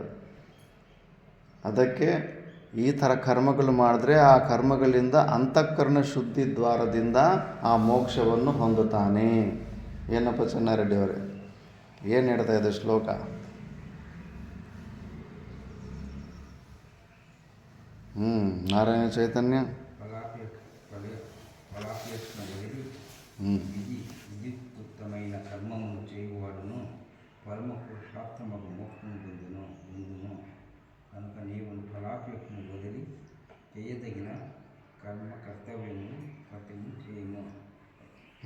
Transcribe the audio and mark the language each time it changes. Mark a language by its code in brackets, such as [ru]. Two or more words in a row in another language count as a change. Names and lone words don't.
[kn] ಅದಕ್ಕೆ ಈ ಥರ ಕರ್ಮಗಳು ಮಾಡಿದ್ರೆ ಆ ಕರ್ಮಗಳಿಂದ ಅಂತಃಕರಣ ಶುದ್ಧಿ ದ್ವಾರದಿಂದ ಆ ಮೋಕ್ಷವನ್ನು ಹೊಂದುತ್ತಾನೆ. ಏನಪ್ಪ ಚೆನ್ನಾರೆಡ್ಡಿ ಅವರೇ, ಏನು ಹೇಳ್ತಾ ಇದೆ ಶ್ಲೋಕ? ನಾರಾಯಣ ಚೈತನ್ಯ. [te] విద్యుక్తమైన కర్మమును చేయువాడును పరమ పురుషార్థమగు మోక్షము పొందును. కనుక నీవు ఫలాపేక్షను వదిలి చేయదగిన కర్తవ్యము చేయము.